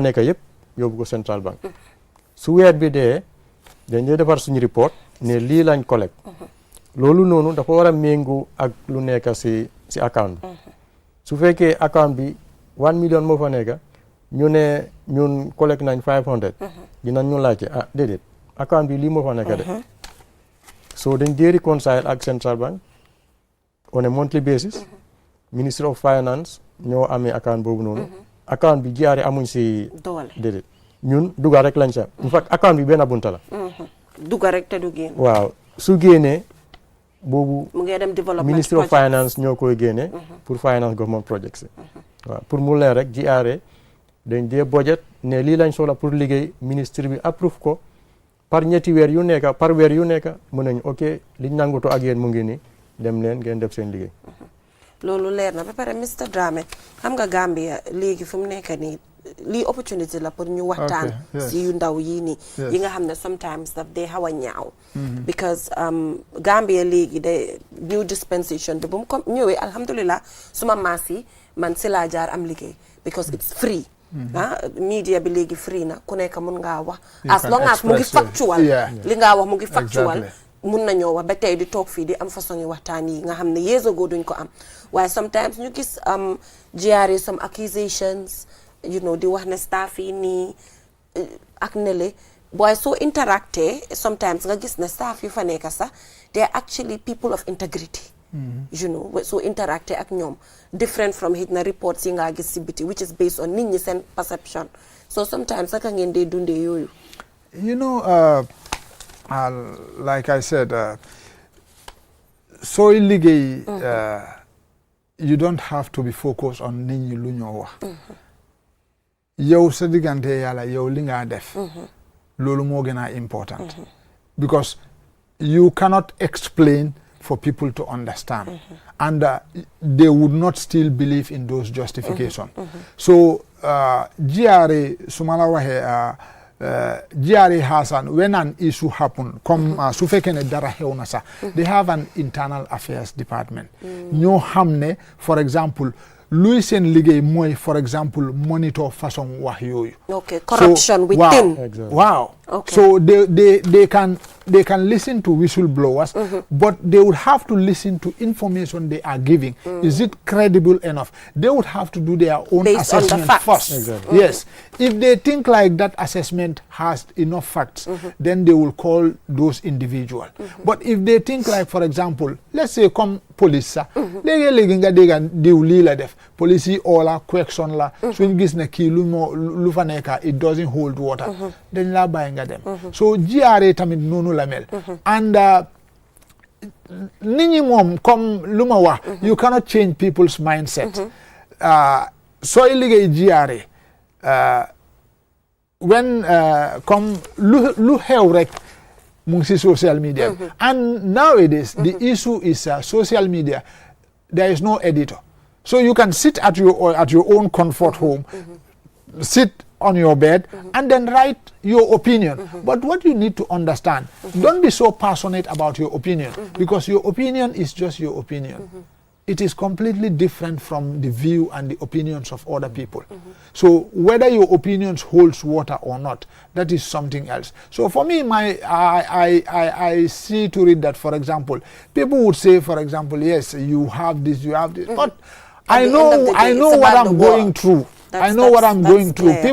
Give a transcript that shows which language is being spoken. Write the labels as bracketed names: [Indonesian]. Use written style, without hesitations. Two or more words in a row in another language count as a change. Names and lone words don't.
[Wolof] nekk yëpp yóbbu ko central bank su weer bi dee dañ dee defar suñu report ne lii lañ collecte loolu noonu dafa war a méngoo ak lu nekk si account bi su fekkee account bi 1 million moo fa nekk ñu ne ñun collecte nañ 500 dinañ ñu laajte déedéet account bi lii moo fa nekk de so dañ dee reconcile ak central bank [English] on a monthly basis Ministry of Finance [Wolof] ñoo amee account boobu noonu account bi GRA amuñ si doole déedéet ñun dugal rek lañ sa [English] in fact [Wolof] account bi benn bunta la dugal rek te du génn waaw su génnee boobu mu ngi dem development Ministry of Finance ñoo koy génne pour [English] finance government projects [Wolof] waaw pour mu leer rek GRA dañ dee budget ne lii lañ soxla pour liggéey ministre bi approuve ko par ñetti weer yu nekk par weer yu nekk mën nañu ok liñ nanguto ak yéen mu ngi ni dem leen ngeen def seen liggéey loolu leer na ba pare Mr Dramé xam nga Gambia léegi fu mu nekk nii lii opportunity la pour ñu waxtaan si yu ndaw yii nii yi nga xam ne sometimes daf dee xaw a ñaaw because Gambia léegi de [English] new dispensation [Wolof] bi bu mu ko ñëwee alhamdulilah suma maas yi man si laa jaar am liggéey [English] because it's free media [Wolof] bi léegi free na ku nekk mun ngaa wax [English] as long as [Wolof] mu ngi factual li ngaa wax mu ngi factual mun nañoo wax ba tey di toog fii di am façon yi waxtaan yi nga xam ne [English] years ago [Wolof] duñ ko am waaye sometimes ñu gis GRA [English] some accusations you know [Wolof] di wax ne staff yi nii ak nele waaye soo interacté sometimes nga gis ne staff yu fa nekk sax [English] they are actually people of integrity you know [Wolof] soo interacté ak ñoom [English] different from [Wolof] hit na reports yi nga gis si biti [English] which is based on [Wolof] nit ñi seen perception [English] so sometimes [Wolof] naka ngeen dee dundee yooyu [English] you know like I said [Wolof] sooy liggéey [English] you don't have to be focused on [Wolof] nit ñi lu ñoo wax yow sa diggante yàlla yow li nga def loolu moo gën a [English] important because you cannot explain for people to understand and they would not still believe in those justifications so GRA [Wolof] suma la waxee [English] GRA has when an issue happen comme [Wolof] su fekkee ne dara xew na sax [English] they have an internal affairs department [Wolof] ñoo xam ne [English] for example [Wolof] luy seen liggéey mooy [English] for example monitor [Wolof] façon wax yooyu [English] okay corruption within wow okay. So they can listen to whistleblowers but they would have to listen to information they are giving is it credible enough they would have to do their own based assessment first yes if they think like that assessment has enough facts then they will call those individuals but if they think like for example let's say comme [Wolof] police sa léegi nga dégga diw lii la def police yi oola question la suñ gis ne kii lu fa nekka [English] it doesn't hold water [Wolof] dañ laa bàyyi nga dem [English] so GRA [Wolof] tamit noonu la mel [English] and nit ñi moom comme lu ma wax you cannot change people's mindset sooy liggéey GRA when comme lu xew rek mu ngi si social media and nowadays the issue is social media there is no editor so you can sit at your own comfort home sit on your bed and then write your opinion but what you need to understand don't be so passionate about your opinion because your opinion is just your opinion it is completely different from the view and the opinions of other people so whether your opinions holds water or not that is something else so for me I see to it that for example people would say for example yes you have this but I know what I'm going through I know what I'm going through. Clear.